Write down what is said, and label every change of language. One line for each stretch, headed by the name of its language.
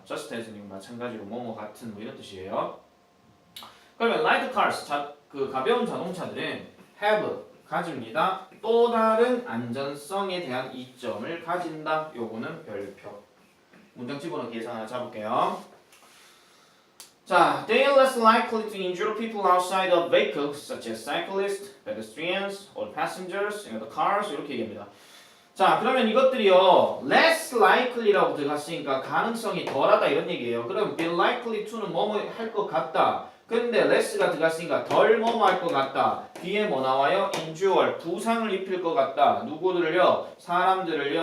Korean: just as는 마찬가지로 뭐뭐 같은 뭐 이런 뜻이에요. 그러면
English: light cars
Korean: 그 가벼운 자동차들은 have 가집니다. 또 다른 안전성에 대한 이점을 가진다. 요거는 별표. 문장 집어넣기 계산 하나 잡을게요.
English: 자, they are less likely to injure people outside of vehicles such as cyclists, pedestrians, or passengers, cars
Korean: 이렇게 얘기합니다. 자, 그러면 이것들이요 less likely라고 들어갔으니까 가능성이 덜하다 이런 얘기예요. 그럼
English: be likely to
Korean: 는 뭐뭐 할 것 같다. 근데 less가 들어갔으니까 덜 뭐뭐 할 것 같다. 뒤에 뭐 나와요? injure 부상을 입힐 것 같다. 누구들을요? 사람들을요.